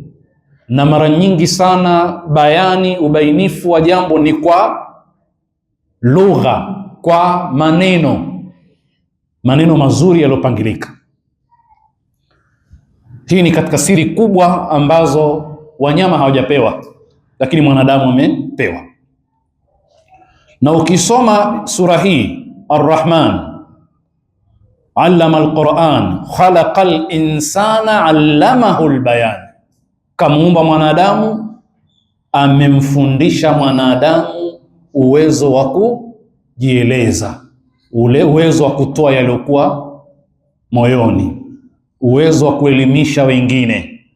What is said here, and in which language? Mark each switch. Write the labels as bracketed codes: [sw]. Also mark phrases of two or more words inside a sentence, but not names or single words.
[sw] Na mara nyingi sana bayani, ubainifu wa jambo ni kwa lugha, kwa maneno mazuri yaliyopangilika. Hii ni katika siri kubwa ambazo wanyama hawajapewa, lakini mwanadamu amepewa. Na ukisoma sura hii [ar] Ar-Rahman, علم القرآن خلق الإنسان علمه البيان, [sw] kamuumba mwanadamu, amemfundisha mwanadamu uwezo wa kujieleza, ule uwezo wa kutoa yaliyokuwa moyoni, uwezo wa kuelimisha wengine.